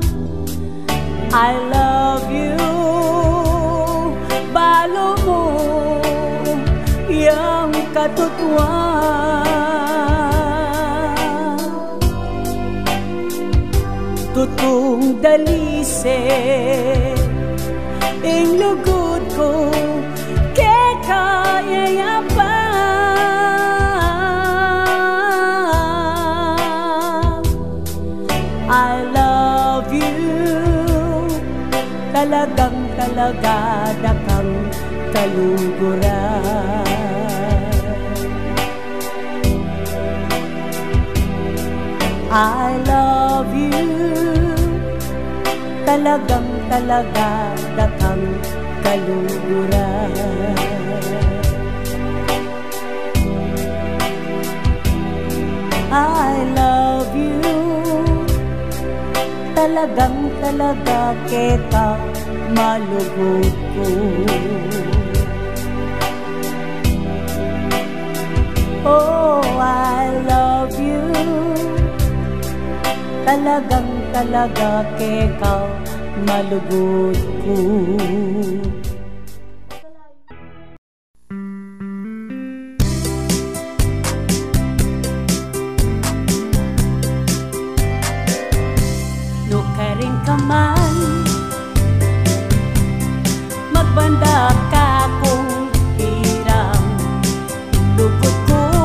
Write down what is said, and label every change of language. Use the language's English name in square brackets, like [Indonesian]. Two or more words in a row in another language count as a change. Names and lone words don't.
[English] I love you, [Pampanga] balo mo yang katutuan. Tutong dalise ing lugod ko kaya kayayapang. [English] I love you, [Pampanga] talagang talaga dakang kaluguran. [English] I love you, [Pampanga] talagang talaga dakang kaluguran. [English] I love you, [Pampanga] talagang talaga kita malugod ko. [English] Oh, I love you, talagang talaga kita malugod ko. [Pampanga] No karing ka man, magbanda ka kung hirang lugod ko.